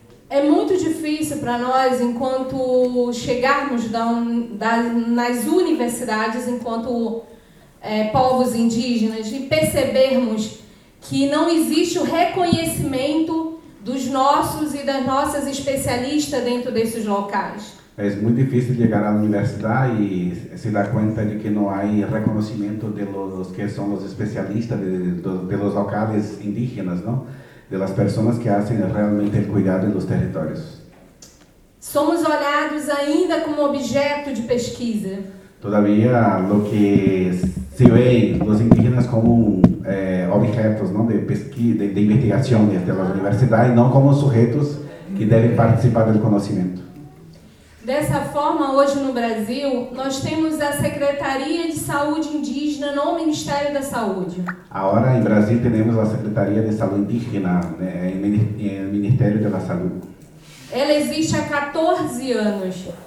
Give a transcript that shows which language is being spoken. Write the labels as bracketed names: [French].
[Portuguese] É muito difícil para nós, enquanto chegarmos nas universidades, enquanto povos indígenas, e percebermos que não existe o reconhecimento dos nossos e das nossas especialistas dentro desses locais. É muito difícil chegar à universidade e se dar conta de que não há reconhecimento dos que são os especialistas dos locais indígenas, não? [Spanish] De las personas que hacen realmente el cuidado en los territorios. [Portuguese] Somos olhados ainda como objeto de pesquisa. [Spanish] Todavía lo que se ve los indígenas como objetos, ¿no? [Portuguese] De pesquisa, [Spanish] de investigación desde la universidad y no como sujetos que deben participar del conocimiento. [Portuguese] Dessa forma, hoje no Brasil, nós temos a Secretaria de Saúde Indígena no Ministério da Saúde. Agora, em Brasil, temos a Secretaria de Saúde Indígena, né, no Ministério da Saúde. Ela existe há 14 anos.